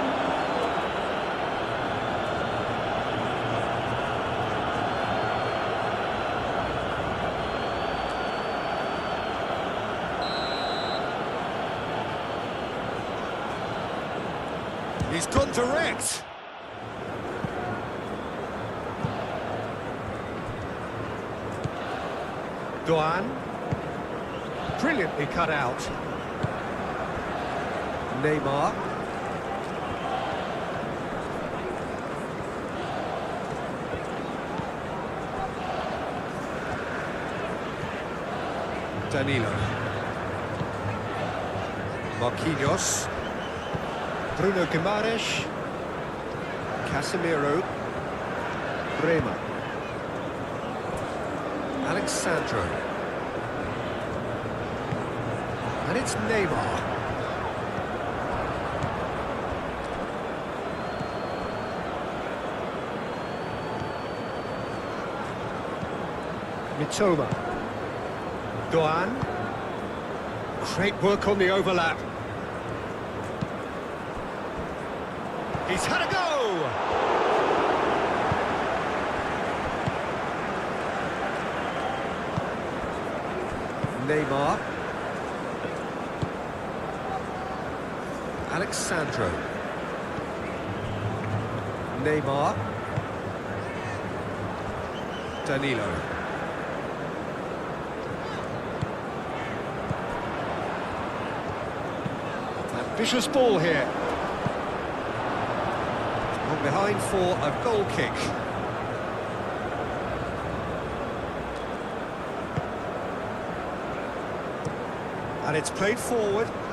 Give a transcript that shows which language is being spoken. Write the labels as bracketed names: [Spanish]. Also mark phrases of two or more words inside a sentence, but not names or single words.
[English] He's gone direct. Doan. Brilliantly cut out. Neymar. Danilo. Marquinhos. Bruno Guimaraes. Casemiro. Bremer. Alexandro. And it's Neymar. Mitoma. Doan. Great work on the overlap. He's had a go! Neymar. Alexandro. Neymar. Danilo. Ambitious ball here. On behind for a goal kick. And it's played forward.